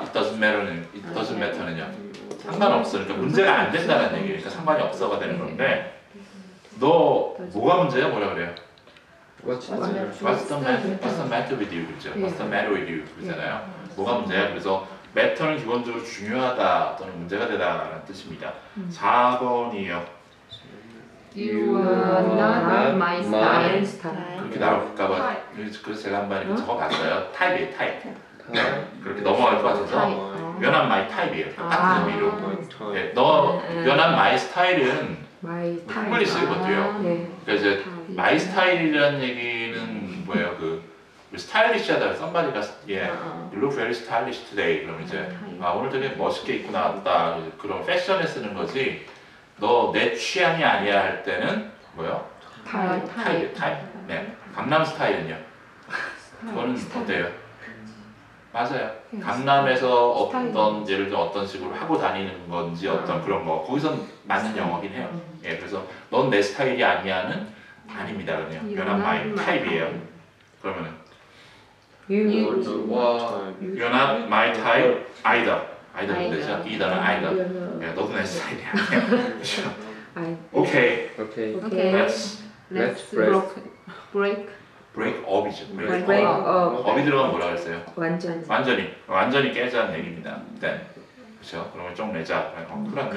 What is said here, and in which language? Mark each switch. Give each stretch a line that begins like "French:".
English: it doesn't matter는요.
Korean: 상관없어. 그러니까 문제가 안 된다는 얘기예요. 그러니까 상관이 없어가 되는 건데 너 뭐가 문제야? 뭐라 그래요?
English: what's the What's the matter with you?
Korean: 그렇죠?
English: What's the matter with you?
Korean: 그러잖아요. 뭐가 문제야? 그래서 matter는 기본적으로 중요하다 또는 문제가 되다라는 뜻입니다. 4번이요.
English: You are not my style.
Korean: 그렇게 나올까봐 그래서 제가 한번 이렇게 적어봤어요. 타입이에요, 타입. 네, 그렇게 넘어갈 것 같아서 You're not my type 이에요. 똑같은 의미로. 네, you're not my style 은 한글이 쓰이거든요. 그러니까 이제 my style 이라는 얘기는 뭐예요? 그 스타일리시하다.
English: somebody가 you look very stylish today.
Korean: 그럼 이제 오늘 되게 멋있게 입고 나왔다. 그런 패션에 쓰는 거지. 너 내 취향이 아니야 할 때는 뭐요? 타입. 네, 강남 스타일은요. 그거는 어때요? 맞아요. 강남에서 어떤 예를 들어 어떤 식으로 하고 다니는 건지 어떤 그런 거 거기서 맞는 영어긴 해요. 예, 그래서 넌 내 스타일이 아니야는 아닙니다.
English: 그냥 you're not my type이에요. 그러면은 you're not my type either. either는 되죠. either는 either.
Korean: 예, 너도 내 스타일이 아니야. 그렇죠. 오케이.
English: okay Let's break up이죠. break break up. up.
Korean: up이 들어가면 뭐라 그랬어요? 완전 완전히 깨자는 얘기입니다. then. 그렇죠. 그러면 좀 내자. 쿨한데